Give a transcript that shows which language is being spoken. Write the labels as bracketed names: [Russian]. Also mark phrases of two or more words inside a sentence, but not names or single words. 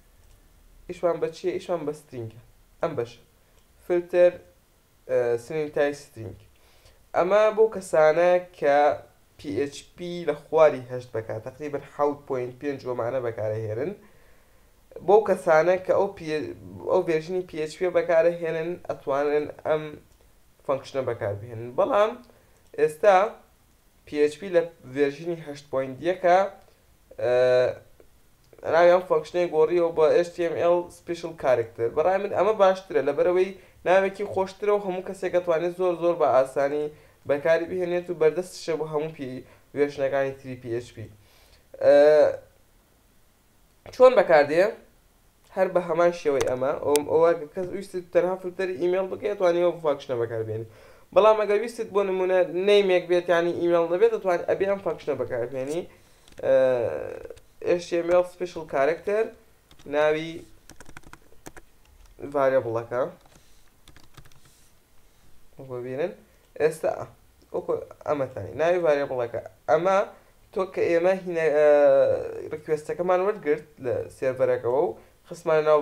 [Central Kurdish] ئیشمان بە ئیشمان بەچیە ئیشمان بە سترینگە ئەم بەشە [English] filter sanitize string [Central Kurdish] ئەمە بۆ کەسانە کە PHP لە خواری هەشت بەکات تقریبا 7.5 ومانە بەکارەهێنن بۆ کەسانە کە ئەو ڤێرژنی PHP بەکارەهێنن ئەتوانن ئەم فانکشنە بەکاربهێنن بەڵام ئێستا PHP لە ڤێرژنی 8.1کە ناوی ئەم فانکشنەی گۆڕیەوە بە [English] HTML special character [Central Kurdish] بەڕای من ئەمە باشترە لەبەرەوەی ناوێکی خۆشترە و هەموو کەسێک دەتوانێت زۆر بە ئاسانی بەکاری بهێنێت و بەردەستشە بۆ هەموو ڤێرژنەکانی تری PHP چۆن بەکاردێ هەر بە هەمان شێوەی ئەمە ئەوە کەس ویستت تەنها فلتەری ئیمێل بکەیت توانێت ئەو فانکشنە بەکاربێنێت بەڵام ئەگەر ویستت بۆ نمونە نەیمێک بێت ینی ئیمێل دەبێت دەتوانێت ئەبێ ئەم فانکشنە بەکاربێنی [English] HTML special character [Central Kurdish] ناوی variableەکە ببینن ئێستا ئەمەتانی ناوی variableەکە ئەمە تۆ کە ئێمە ڕکوێستەکەمان وەرگرت لە سێڤەرەکەەوە و خستمانە ناو